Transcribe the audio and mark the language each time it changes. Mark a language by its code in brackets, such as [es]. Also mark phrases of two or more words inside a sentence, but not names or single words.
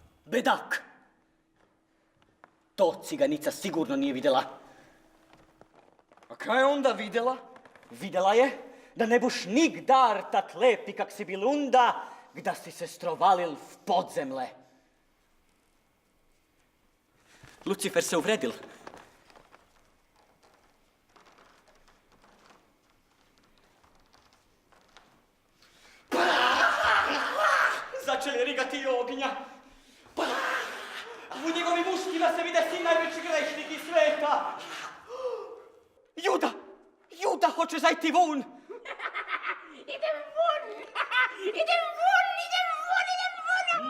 [hr] Bedak! To ciganica sigurno nije vidjela. A kaj je onda vidjela? Vidjela je da ne buš nigdar tak lepi kak si bil unda, gda si se strovalil v podzemle. Lucifer se uvredil. Začeli rigati ognja. U njegovim ustima se vide sin najveći grešnik iz sveta. Juda! Juda hoće zajti vun! Idem vun! Idem vun! Idem vun! Idem vun!